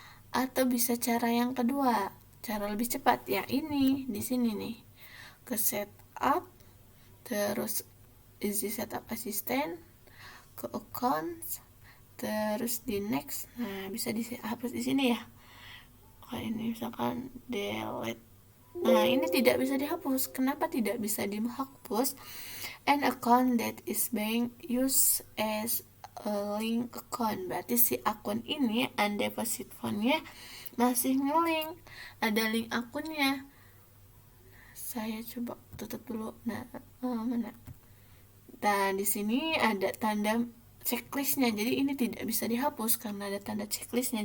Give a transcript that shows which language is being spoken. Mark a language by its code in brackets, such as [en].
[id] Atau bisa cara yang kedua, cara lebih cepat ya, ini di sini nih, ke setup, terus easy setup assistant, ke accounts, terus di next. Nah, bisa dihapus di sini ya. Kayak ini misalkan delete. Nah, ini tidak bisa dihapus. Kenapa tidak bisa dihapus? [en] An account that is being used as a link account. [id] Berarti si akun ini undeposit fund-nya masih ngelink. Ada link akunnya. Saya coba tutup dulu. Nah, mana? Nah, di sini ada tanda checklistnya, jadi ini tidak bisa dihapus karena ada tanda checklistnya.